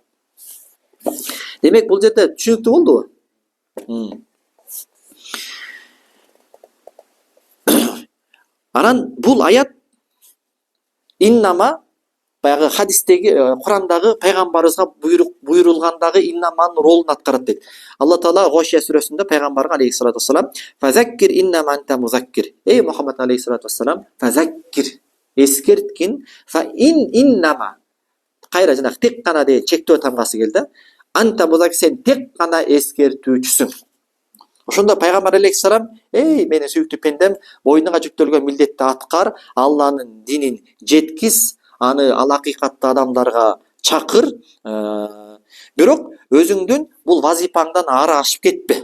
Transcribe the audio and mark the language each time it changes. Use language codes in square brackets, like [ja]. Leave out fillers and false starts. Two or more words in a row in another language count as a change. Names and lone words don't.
[ky] Демек бул жерде түшүнүктүү болдубу? Анан бул аят иннама баягы хадистеги Курандагы пайгамбарыбызга буйрулгандагы иннаманын ролун аткарат дейт. Алла Таала Гошия сүрөсүндө пайгамбарга [ar] عليه الصلاة والسلام فذكر إنما أنت مذكر. [ky] Эй Мухаммад [ar] عليه الصلاة والسلام, [ky] фазаккир эскерткин, [ar] فإنما [ky] кайра жанагы тек гана деген чектөө тамгасы келди. [ar] أنت مذكر, [ky] сен тек гана эскертүүчүсүң. Ошондо пайгамбар алейхиссалам, эй менин сүйүктүү пендем, бойнуңа жүктөлгөн милдетти аткар, Алланын динин жеткиз, аны ал акыйкатты адамдарга чакыр, бирок өзүңдүн бул вазипаңдан ары ашып кетпе.